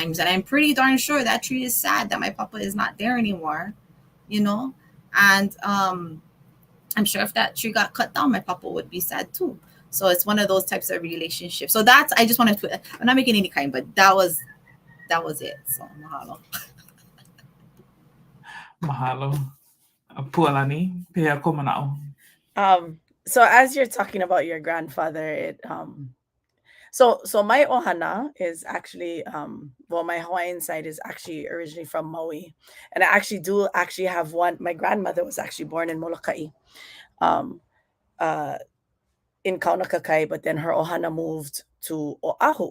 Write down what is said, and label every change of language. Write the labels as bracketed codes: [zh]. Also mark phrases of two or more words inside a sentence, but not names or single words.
[en] And I'm pretty darn sure that tree is sad that my papa is not there anymore, And I'm sure if that tree got cut down, my papa would be sad too. So it's one of those types of relationships. So I just wanted to, I'm not making any kind, but that was it. So mahalo. [haw] Mahalo. Pualani, pea komanao. [en] So as you're talking about your grandfather, so my ohana is actually, my Hawaiian side is actually originally from Maui. And I do have one. My grandmother was actually born in Molokai, in Kaunakakai, but then her ohana moved to Oahu.